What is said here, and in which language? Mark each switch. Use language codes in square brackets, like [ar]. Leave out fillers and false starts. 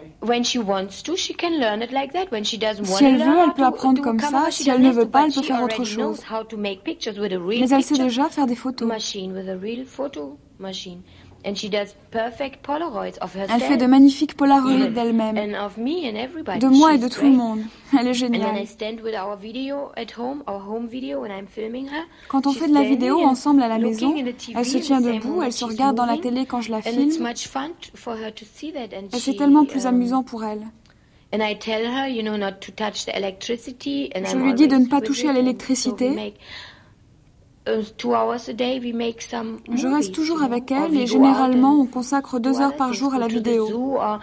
[en] When she wants to, she can learn it like that. When she doesn't want to, [fr] si elle veut, elle peut apprendre comme ça. Si elle ne veut pas, elle peut faire autre chose. Mais elle sait déjà faire des photos. [en] Machine with a real photo machine, and she does perfect polaroids of herself. [fr] Elle fait de magnifiques polaroids d'elle-même. [en] And of me and everybody. [fr] De moi et de tout le monde. Elle est géniale. [en] And then I stand with our video at home, our home video, when I'm filming her. [fr] Quand on fait de la vidéo ensemble à la maison, elle se tient debout, elle se regarde dans la télé quand je la filme. [en] And it's much fun for her to see that. And [fr] she. C'est tellement plus amusant pour elle. [en] And I tell her, you know, not to touch the electricity. And [fr] je lui dis de ne pas toucher à l'électricité. Je reste toujours avec elle et généralement on consacre 2 heures par jour à la vidéo.